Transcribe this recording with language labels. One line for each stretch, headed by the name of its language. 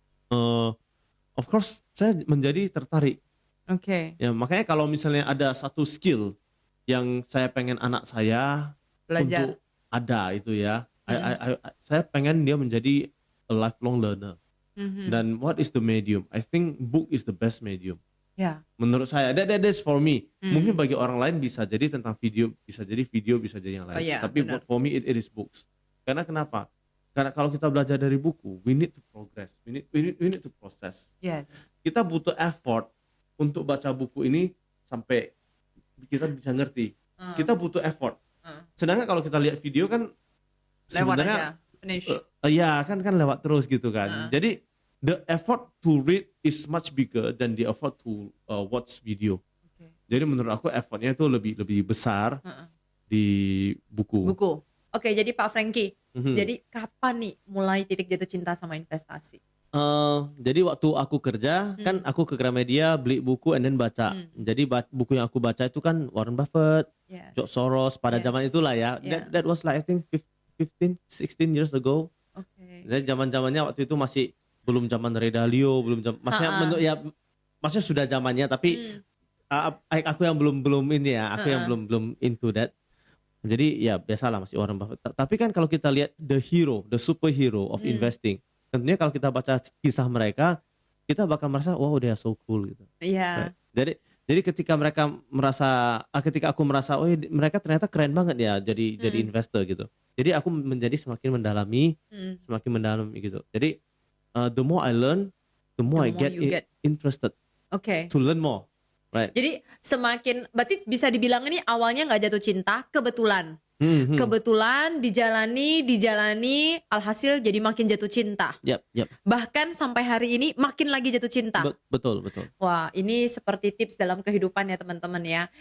Indonesian: of course saya menjadi tertarik. Oke. Ya, makanya kalau misalnya ada satu skill yang saya pengen anak saya Belajar. untuk ada itu ya, saya pengen dia menjadi
English: a lifelong learner.
Indonesian: Dan
English: what is the medium? I think book is the best medium.
Indonesian: Ya. Menurut saya,
English: that's for me.
Indonesian: Mungkin bagi orang lain bisa jadi tentang video, bisa jadi yang lain. Oh, iya, Tapi benar.
English: for me it is books.
Indonesian: Karena kenapa? Karena kalau kita belajar dari buku,
English: we need to progress, we need to process. Yes.
Indonesian: Kita butuh effort untuk baca buku ini sampai kita bisa ngerti. Kita butuh effort. Sedangkan kalau kita lihat video kan Lewat sebenarnya aja. Finish. ya kan lewat terus gitu kan. Jadi
English: the effort to read is much bigger than the effort to watch video.
Indonesian: Oke. Jadi menurut aku effortnya itu lebih besar di buku. Buku. Oke, jadi Pak Frankie, Mhm. jadi kapan nih mulai titik jatuh cinta sama investasi? Jadi waktu aku kerja kan aku ke Gramedia beli buku
English: and then
Indonesian: baca. Jadi buku yang aku baca itu kan Warren Buffett,
English: Yes.
Indonesian: George Soros pada
English: Yes.
Indonesian: zaman itulah ya.
English: Yeah. That was like I think 16 years ago.
Indonesian: Oke. Jadi zaman-zamannya waktu itu masih belum zaman Ray Dalio, maksudnya maksudnya sudah zamannya tapi aku yang belum ini ya, aku yang belum
English: into that.
Indonesian: Jadi ya biasalah masih Warren Buffett. Tapi kan kalau kita lihat
English: the superhero of investing,
Indonesian: tentunya kalau kita baca kisah mereka, kita bakal merasa
English: wow they are so cool
Indonesian: gitu. Iya.
English: Right?
Indonesian: Jadi ketika ketika aku merasa oh mereka ternyata keren banget ya jadi investor gitu. Jadi aku menjadi semakin mendalami gitu. Jadi
English: the more I learn, the more I get, you get. interested
Indonesian: Oke.
English: to learn more. Right.
Indonesian: Jadi berarti bisa dibilang ini awalnya nggak jatuh cinta, kebetulan. Kebetulan dijalani, alhasil jadi makin jatuh cinta.
English: Yep.
Indonesian: Bahkan sampai hari ini makin lagi jatuh cinta. Betul. Wah, ini seperti tips dalam kehidupan ya teman-teman ya.